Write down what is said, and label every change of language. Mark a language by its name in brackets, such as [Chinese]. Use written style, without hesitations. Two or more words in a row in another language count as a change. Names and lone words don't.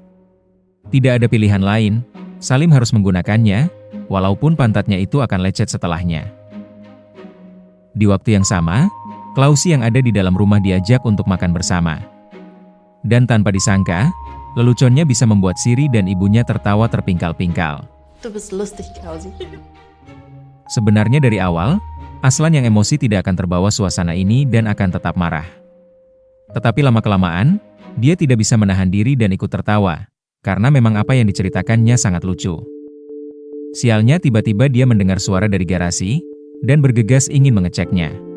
[Indonesian] Tidak ada pilihan lain, Salim harus menggunakannya, walaupun pantatnya itu akan lecet setelahnya. Di waktu yang sama, Klausi yang ada di dalam rumah diajak untuk makan bersama. Dan tanpa disangka, leluconnya bisa membuat Siri dan ibunya tertawa terpingkal-pingkal. [German] Du bist lustig, Klausi. [Indonesian] Sebenarnya dari awal, Aslan yang emosi tidak akan terbawa suasana ini dan akan tetap marah. Tetapi lama-kelamaan, dia tidak bisa menahan diri dan ikut tertawa, karena memang apa yang diceritakannya sangat lucu. Sialnya tiba-tiba dia mendengar suara dari garasi, dan bergegas ingin mengeceknya.